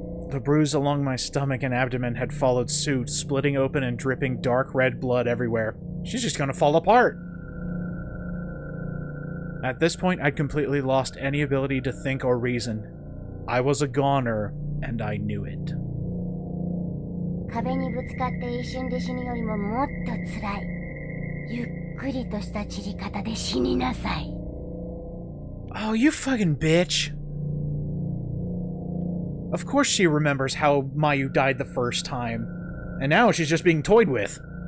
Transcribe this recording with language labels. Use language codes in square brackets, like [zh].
[en] The bruise along my stomach and abdomen had followed suit, splitting open and dripping dark red blood everywhere. She's just gonna fall apart. At this point, I'd completely lost any ability to think or reason. I was a goner, and I knew it. [ja] 壁にぶつかって一瞬で死ぬよりももっと辛い。ゆっくりとした散り方で死になさい。 [en] Oh, you fucking bitch. Of course she remembers how Mayu died the first time. And now she's just being toyed with.